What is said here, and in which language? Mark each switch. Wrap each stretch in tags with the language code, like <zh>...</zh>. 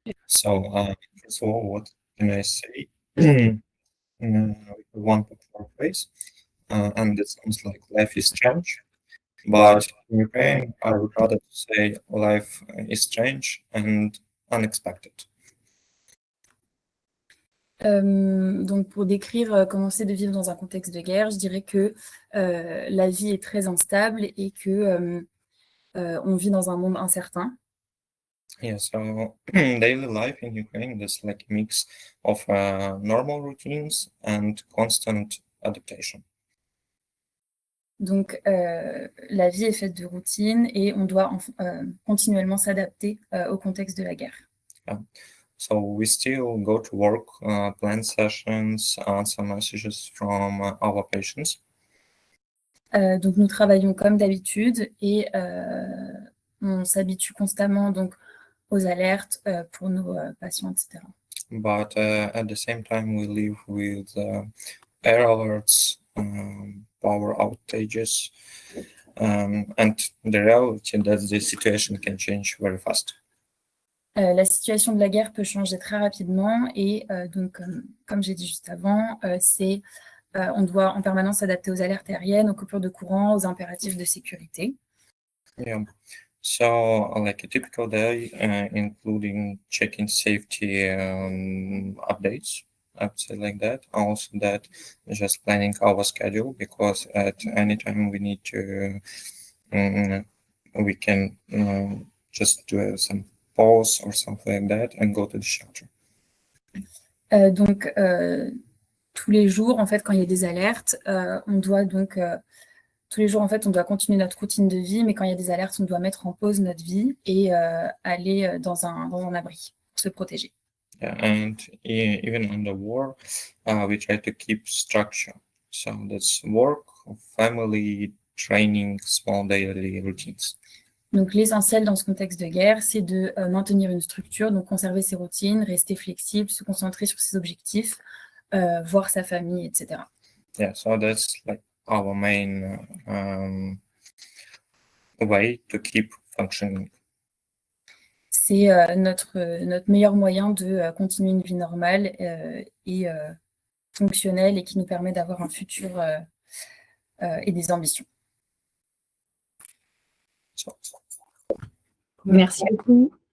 <en>So, first of all, what can I say? One popular phrase, and it sounds like life is strange. But in Ukraine, I would rather say life is strange and unexpected.</en> <fr>Donc pour décrire comment c'est de vivre dans un contexte de guerre, je dirais que la vie est très instable et que on vit dans un monde incertain.</fr> <en>Yeah, so daily life in Ukraine is like a mix of normal routines and constant adaptation.</en> <fr>Donc, la vie est faite de routines et on doit continuellement s'adapter au contexte de la guerre.</fr> <en>So we still go to work, plan sessions, answer messages from our patients.</en> <fr>Donc, nous travaillons comme d'habitude et on s'habitue constamment donc, aux alertes pour nos patients, etc.</fr> <en>But at the same time, we live with air alerts, power outages, and the reality that the situation can change very fast.</en> <fr>La situation de la guerre peut changer très rapidement et donc, comme j'ai dit juste avant, on doit en permanence s'adapter aux alertes aériennes, aux coupures de courant, aux impératifs de sécurité.</fr> <en>Yeah. So, like a typical day, including checking safety updates, I would say like that. Also, that just planning our schedule, because at any time we need to, we can just do some pause or something like that and go to the shelter.</en> <fr>Donc, tous les jours, en fait, quand il y a des alertes, on doit donc tous les jours, en fait, on doit continuer notre routine de vie, mais quand il y a des alertes, on doit mettre en pause notre vie et aller dans un abri pour se protéger.</fr> <en>Yeah, and even on the war, we try to keep structure. So that's work, family, training, small daily routines.</en> <fr>Donc, l'essentiel dans ce contexte de guerre, c'est de maintenir une structure, donc conserver ses routines, rester flexible, se concentrer sur ses objectifs, voir sa famille, etc.</fr> <en>Yeah, so that's like our main way to keep functioning.</en> <fr>C'est notre meilleur moyen de continuer une vie normale et fonctionnelle et qui nous permet d'avoir un futur et des ambitions. Merci beaucoup.</fr>